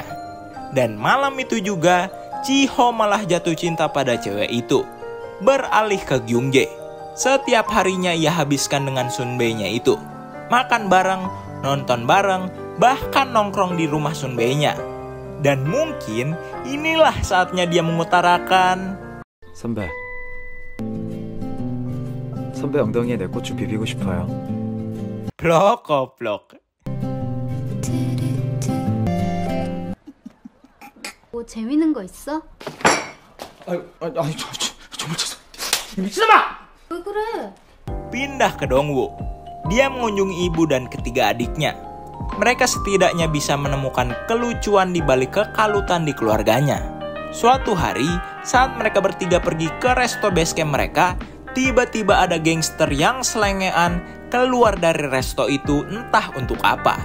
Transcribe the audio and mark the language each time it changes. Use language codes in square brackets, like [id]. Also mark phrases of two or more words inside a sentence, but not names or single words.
[id] Dan malam itu juga, Jiho malah jatuh cinta pada cewek itu. Beralih ke Kyungjae. Setiap harinya ia habiskan dengan Sunbae-nya itu. Makan bareng, nonton bareng, bahkan nongkrong di rumah Sunbae-nya. Dan mungkin inilah saatnya dia mengutarakan, [ko] 선배 엉덩이에 내 고추 비비고 싶어요. [id] blok goblok. [ko] 뭐 재밌는 거 있어? 아니 정말 죄송. 미친놈아! 왜 그래? [id] Pindah ke Dongwoo. Dia mengunjungi ibu dan ketiga adiknya. Mereka setidaknya bisa menemukan kelucuan di balik kekalutan di keluarganya. Suatu hari, saat mereka bertiga pergi ke resto basecamp mereka, tiba-tiba ada gangster yang selengean keluar dari resto itu entah untuk apa.